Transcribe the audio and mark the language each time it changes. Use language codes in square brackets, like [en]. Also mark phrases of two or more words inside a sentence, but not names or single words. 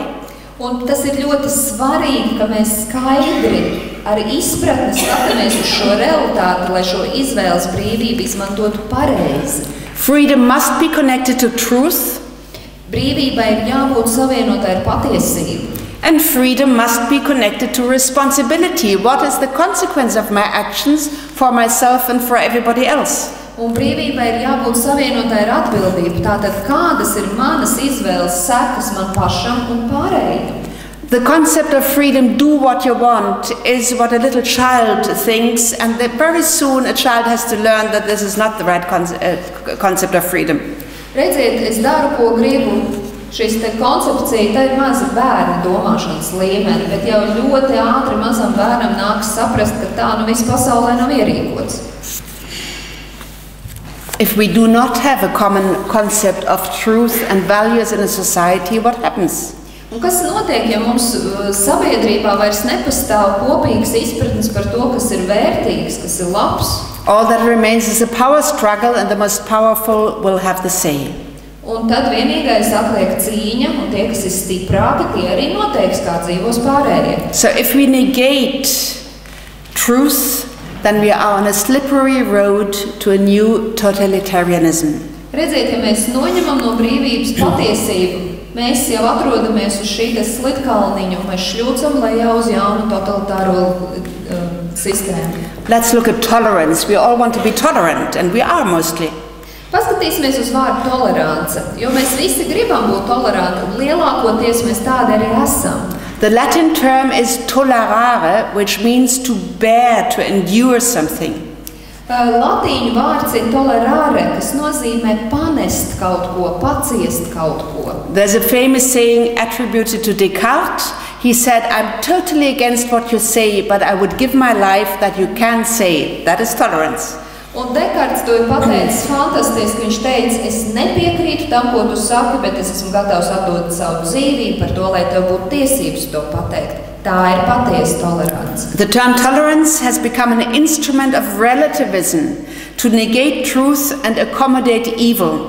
[lv] Un tas ir ļoti svarīgi, ka mēs skaidri ar izpratni skatāmies uz šo realitāti, lai šo izvēles brīvību izmantotu pareizi. [en] Freedom must be connected to truth. [lv] Brīvībai ir jābūt savienotai ar patiesību. [en] And freedom must be connected to responsibility. What is the consequence of my actions for myself and for everybody else? [lv] Un brīvībai ir jābūt savienotai ar atbildību. Tātad, kādas ir manas izvēles sekas man pašam un pārējiem? [en] The concept of freedom, do what you want, is what a little child thinks, and that very soon a child has to learn that this is not the right concept of freedom. [lv] Redziet, es daru, ko gribu. Šis koncepcija, tā ir maza bērna domāšanas līmeni, bet jau ļoti ātri mazam bērnam nāks saprast, ka tā viss pasaulē nav ierīkots. [en] If we do not have a common concept of truth and values in a society, what happens? [lv] Un kas notiek, ja mums sabiedrībā vairs nepastāv kopīgas izpratnes par to, kas ir vērtīgs, kas ir labs? [en] All that remains is a power struggle, and the most powerful will have the say. [lv] Un tad vienīgais atliek cīņa, un tie, kas ir stiprāki, tie arī noteiks, kā dzīvos pārējie. [en] So if we negate truth, then we are on a slippery road to a new totalitarianism. [lv] Redziet, ja mēs noņemam no brīvības patiesību, mēs jau atrodamies uz šī slitkalniņa, un mēs šļūcam lejā uz jaunu totalitāro sistēmu. [en] Let's look at tolerance. We all want to be tolerant, and we are mostly. [lv] Paskatīsimies uz vārdu tolerance, jo mēs visi gribam būt toleranti, un lielākoties mēs tādi arī esam. [en] The Latin term is tolerare, which means to bear, to endure something. [lv] Latīņu vārds ir tolerare, kas nozīmē panest kaut ko, paciest kaut ko. [en] There's a famous saying attributed to Descartes. He said, "I'm totally against what you say, but I would give my life that you can say it." That is tolerance. [lv] Un Dekarts to ir pateicis fantastiski. Viņš teica, es nepiekrītu tam, ko tu saki, bet es esmu gatavs atdot savu dzīvību par to, lai tev būtu tiesības to pateikt. Tā ir patiesa tolerance. [en] The term tolerance has become an instrument of relativism to negate truth and accommodate evil.